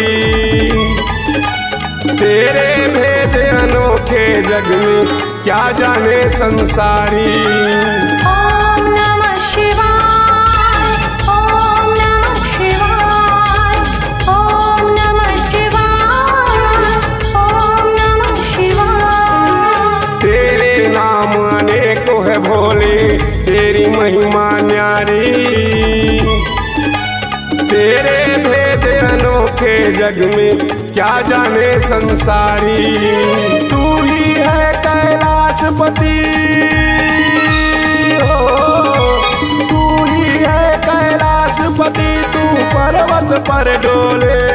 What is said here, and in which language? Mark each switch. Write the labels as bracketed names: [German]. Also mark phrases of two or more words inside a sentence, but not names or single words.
[Hindi] तेरे भेद अनोखे जग में क्या जाने संसारी। [Sanskrit] ओम नमः शिवाय, ओम नमः शिवाय, ओम नमः शिवाय, ओम नमः शिवाय। [Hindi] तेरे नाम अनेकों है भोले, तेरी महिमा न्यारी। तेरे भेद अनोखे जग में क्या जाने संसारी। तू ही है कैलाशपति, तू ही है कैलाशपति, तू पर्वत पर डोले।